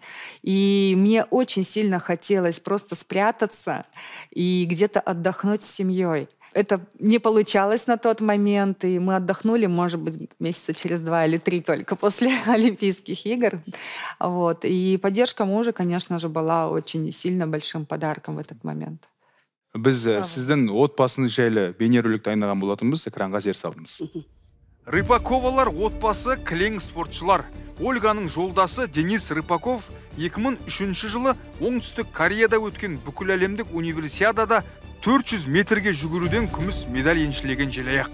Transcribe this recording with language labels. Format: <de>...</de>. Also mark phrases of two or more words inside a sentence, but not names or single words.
<ru>И мне очень сильно хотелось просто спрятаться и где-то отдохнуть с семьей. это не получалось на тот момент, и мы отдохнули, может быть, месяца через 2 или 3 только после Олимпийских игр. Вот. И поддержка мужа, конечно же, была очень сильно большим подарком в этот момент.</ru> <kk>Біз сіздің отбасыңыз жайлы бейнеролик дайындаған болатынбыз, экранға зер салдыңыз. Рыпаковалар отбасы кілең спортшылар. Ольганың жолдасы Денис Рыпаков 2003 жылы оңтүстік Кореяда өткен бүкіл әлемдік универсиадада 400 метрге жүгіруден күміс медаль еншілеген желаяқ.</kk>